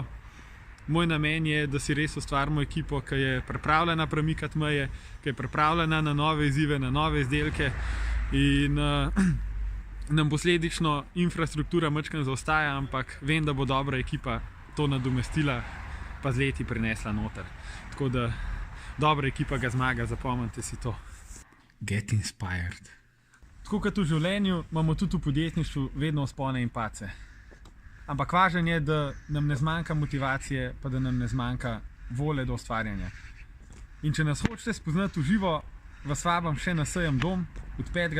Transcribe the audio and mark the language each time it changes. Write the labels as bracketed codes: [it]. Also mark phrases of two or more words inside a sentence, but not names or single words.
[sl] Moj namen je, da si res ustvarimo ekipo, ki je pripravljena premikati meje, ki je pripravljena na nove izzive, na nove izdelke in nam posledično infrastruktura majčkeno zaostaja, ampak vem, da bo dobra ekipa to nadomestila pa z leti prinesla noter. Tako da dobra ekipa ga zmaga, zapomnite si to. [en] Get inspired. [sl] Tako kot v življenju, imamo tudi v podjetništvu vedno vzpone in pace. Ampak važno je, da nam ne zmanjka motivacije, pa da nam ne zmanjka volje do ustvarjanja. In če nas hočete spoznati v živo, vas vabim še na sejem Dom od 5.